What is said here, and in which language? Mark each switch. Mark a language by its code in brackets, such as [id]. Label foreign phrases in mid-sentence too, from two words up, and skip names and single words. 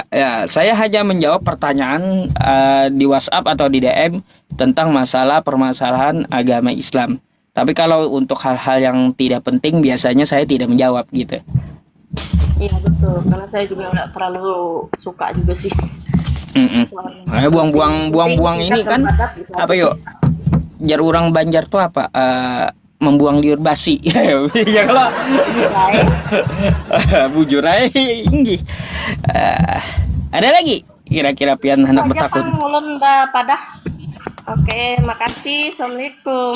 [id] Ya, saya hanya menjawab pertanyaan di WhatsApp atau di DM tentang masalah permasalahan agama Islam. Tapi kalau untuk hal-hal yang tidak penting biasanya saya tidak menjawab gitu. Iya betul, karena saya juga nggak terlalu suka juga sih. Ayo buang-buang ini kan apa yuk? [bjn] Jar orang Banjar tuh apa? [id] Membuang liur basi. [bjn] Ya kalau bujur aja inggi. Ada lagi kira-kira pian hendak bertakun. Ulun dah pada. Oke, makasih. Assalamualaikum.